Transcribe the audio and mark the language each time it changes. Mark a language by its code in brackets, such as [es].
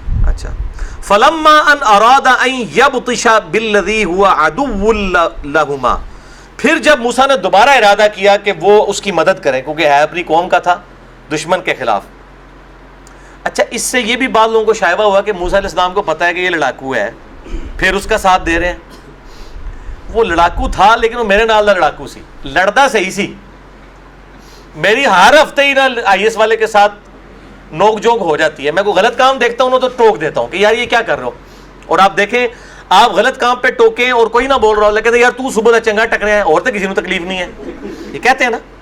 [ar] اچھا، فلما ان اراد ان یبطش بالذی هو عدو لهما. [ur] پھر جب موسیٰ نے دوبارہ ارادہ کیا کہ وہ اس کی مدد کریں، کیونکہ ہے اپنی قوم کا تھا، دشمن کے خلاف. اچھا، اس سے یہ بھی بعض لوگوں کو شائبہ ہوا کہ موسیٰ علیہ السلام کو پتا ہے کہ یہ لڑاکو ہے، پھر اس کا ساتھ دے رہے ہیں. [pa] وہ لڑاکو تھا لیکن وہ میرے نال دا لڑاکو سی، لڑدا صحیح سی. [ur] میری ہر ہفتے ہی نا آئی ایس والے کے ساتھ نوک جھوک ہو جاتی ہے. میں کوئی غلط کام دیکھتا ہوں تو ٹوک دیتا ہوں کہ یار یہ کیا کر رہے ہو. اور آپ دیکھیں، آپ غلط کام پہ ٹوکیں اور کوئی نہ بول رہا ہو، لیکن یار تو صبح چنگا ٹکرے ہیں، اور تو کسی کو تکلیف نہیں ہے، یہ کہتے ہیں نا.